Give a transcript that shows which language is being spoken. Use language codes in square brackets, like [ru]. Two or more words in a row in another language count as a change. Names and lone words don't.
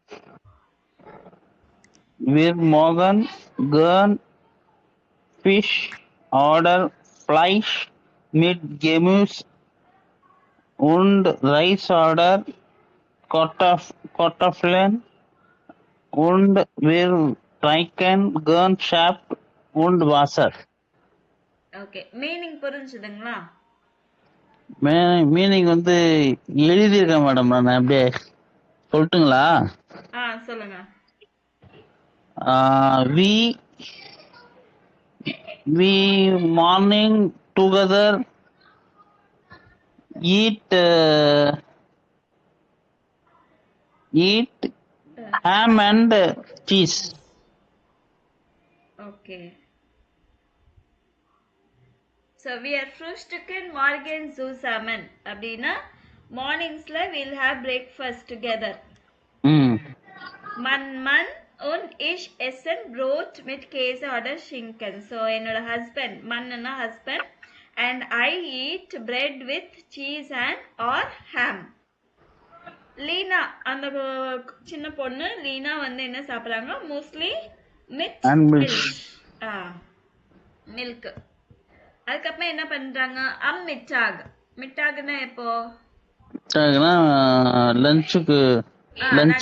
[de] Wir morgen gern Fisch oder Fleisch mit Gemüse und Reis oder Kartoffeln und wir trinken gern Saft und Wasser. [ta] ஓகே. மீனிங் புரிஞ்சுதுங்களா? மீனிங் வந்து எழுதியிருக்கேன் மேடம். நான் அப்படியே சொல்லட்டுங்களா? சொல்லுங்க. [en] we morning together eat ham and cheese. Okay. So we are [de] frühstücken morgens zusammen. [ta] அப்படின்னா மார்னிங்ஸ்ல [en] we'll have breakfast together. [de] Mann und ich essen Brot mit Käse oder Schinken. [en] So என்னோட husband, மன்னா husband, and I eat bread with cheese and or ham. [ta] லீனா அந்த சின்ன பொண்ணு லீனா வந்து என்ன சாப்பிடுறாங்க? [en] mostly milk. [ta] அதுக்கப்புறம் என்ன பண்றாங்க? மிட்டாக். மிட்டாக்னா எப்போ? லஞ்சுக்கு லஞ்ச்.